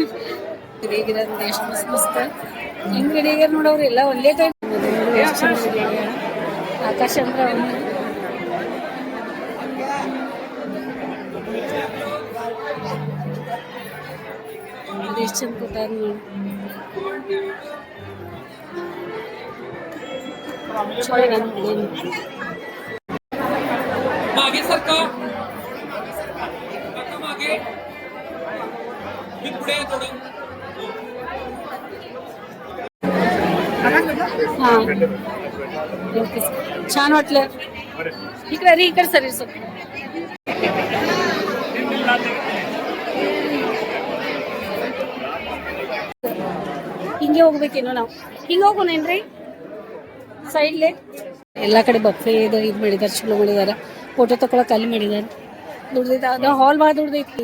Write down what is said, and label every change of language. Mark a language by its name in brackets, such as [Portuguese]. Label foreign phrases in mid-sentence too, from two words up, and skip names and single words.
[Kannada] ಹೇಗಿರೋದು ಎಷ್ಟು ಮಸ್ತ್ ಮಸ್ತ್ ಹಿಂಗ್ ರೆಡಿಯಾಗ ನೋಡವ್ರಿ ಎಲ್ಲ ಒಂದೇ ಟೈಮ್. ಆಕಾಶ ಅಂದ್ರೆ ಅವನು ಎಷ್ಟು ಚಂದ ಕೊಟ್ಟಾರ ನೋಡಿ. [Marathi] मागे सरका मागे मी पुढे आहे थोडं. हा, ओके. छान वाटलं. इकडे रे, इकडे सर सर [Kannada] ಹಿಂಗೆ ಹೋಗ್ಬೇಕೇನೋ ನಾವು. ಹಿಂಗೆ ಹೋಗೋಣೇನ್ರಿ ಸೈಡ್ಲೆ. ಎಲ್ಲ ಕಡೆ ಬಫೆ ಇದು ಮಾಡಿದಾರೆ, ಚಲೋ ಮಾಡಿದಾರೆ. ಫೋಟೋ ತಗೊಳಕ್ ಅಲ್ಲಿ ಮಾಡಿದಾರೆ. ದುಡ್ದೈತೆ ಅದು ಹಾಲ್ ಭಾಳ ದುಡ್ದೈತಿ.